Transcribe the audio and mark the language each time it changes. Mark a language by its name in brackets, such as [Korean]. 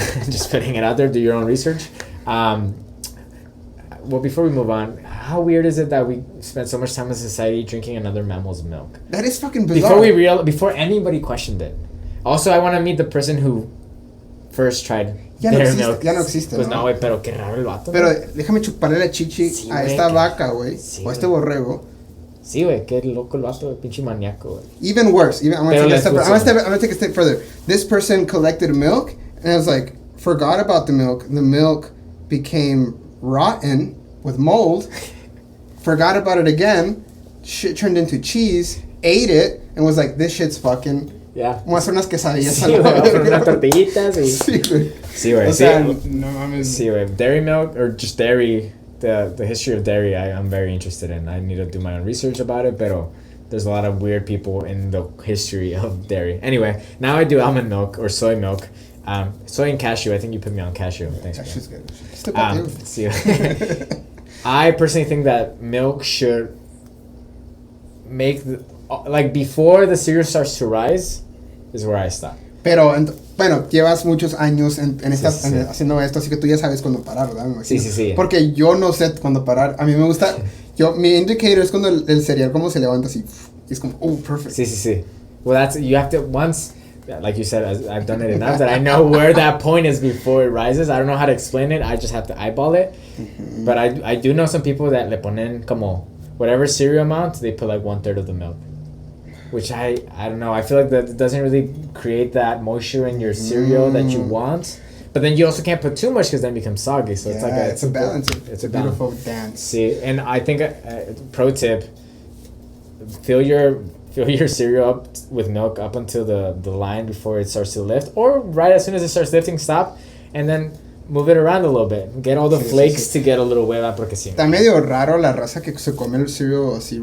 [English] Just putting it out there, do your own research. Well, before we move on, how weird is it that we spend so much time in society drinking another mammal's milk? That is fucking bizarre. Before anybody questioned it. Also, I want to meet the person who first tried dairy milk. [Spanish] Ya no existe, Pues no, güey, pero qué raro el vato. Pero déjame chuparle la chichi a esta vaca, güey, o a este borrego. Sí, güey, qué loco el vato, pinche maníaco, güey. [English] Even worse, I'm gonna take a step further. This person collected milk, and I was like, forgot about the milk. The milk became rotten with mold. Forgot about it again. Shit turned into cheese. Ate it, and was like, this shit's fucking... Yeah. [Spanish] Vamos a hacer unas quesadillas. Sí, güey, unas tortillitas y... Sí, güey. Sí, güey. O sea, no mames. Sí, güey. [English] Dairy milk, or just dairy, the history of dairy, I'm very interested in. I need to do my own research about it, pero there's a lot of weird people in the history of dairy. Anyway, now I do almond milk, or soy milk. Soy and cashew. I think you put me on cashew. Thanks, Cashew's good. See, I personally think that milk should make... before the cereal starts to rise, is where I stop. [Spanish] Pero, bueno, llevas muchos años haciendo esto, así que tú ya sabes cuándo parar, ¿verdad? Sí. Porque yo no sé cuándo parar. A mí me gusta... mi indicator es cuando el cereal como se levanta así. Y es como, [English] oh, perfect. [Spanish] Sí. [English] Well, you have to, once, like you said, I've done it enough that I know where that point is before it rises. I don't know how to explain it. I just have to eyeball it. Mm-hmm. But I do know some people that [Spanish] le ponen como, [English] whatever cereal amount, they put like 1/3 of the milk. Which I don't know. I feel like that doesn't really create that moisture in your cereal that you want. But then you also can't put too much because then it becomes soggy. So it's like a balance. It's a beautiful dance. See, and I think pro tip: fill your cereal up with milk up until the line before it starts to lift, or right as soon as it starts lifting, stop, and then move it around a little bit. Get all the flakes to get a little [Spanish] hueva porque sí. Está medio raro la raza que se come el cereal así.